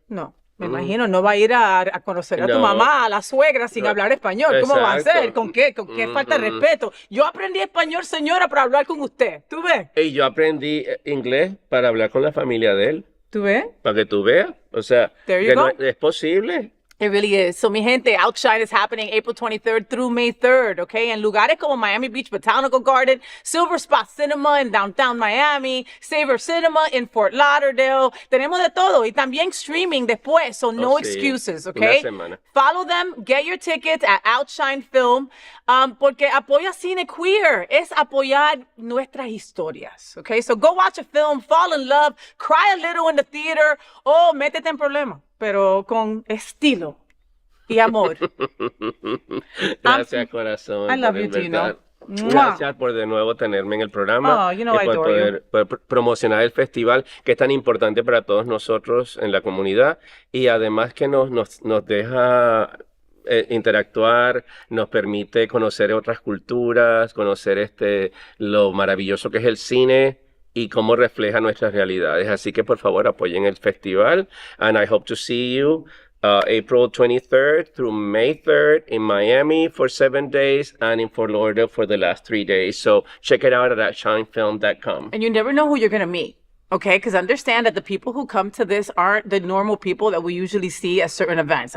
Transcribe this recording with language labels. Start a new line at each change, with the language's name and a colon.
Spanish: No, me imagino, no va a ir a conocer a tu mamá, a la suegra, sin hablar español. ¿Cómo va a hacer? ¿Con qué? ¿Con qué falta de respeto? Yo aprendí español, señora, para hablar con usted. ¿Tú ves? Y yo aprendí inglés para hablar con la familia de él. ¿Tú ves? Para que tú veas. O sea, que no, es posible.
English: It really is. So,
Spanish: mi gente,
English: Outshine is happening April 23rd through May 3rd, okay?
Spanish: En lugares como Miami Beach Botanical Garden, Silver Spot Cinema in downtown Miami, Savor Cinema in Fort Lauderdale. Tenemos de todo. Y también streaming después,
English: so no excuses, okay?
Spanish: Una semana.
English: Follow them, get your tickets at Outshine Film,
Spanish: porque apoya cine queer. Es apoyar nuestras historias, okay?
English: So, go watch a film, fall in love, cry a little in the theater,
Spanish: o métete en problemas, pero con estilo y amor. Gracias, corazón.
English: I love you, Dino.
Spanish: Gracias por de nuevo tenerme en el programa
English: I
Spanish: por poder promocionar el festival que es tan importante para todos nosotros en la comunidad y además que nos deja interactuar, nos permite conocer otras culturas, conocer lo maravilloso que es el cine y cómo refleja nuestras realidades. Así que por favor apoyen el festival
English: and I hope to see you April 23rd through May 3rd in Miami for 7 days and in Fort Lauderdale for the last 3 days. So check it out at outshinefilm.com. And you never know who you're going to meet. Okay, because understand that the people who come to this aren't the normal people that we usually see at certain events.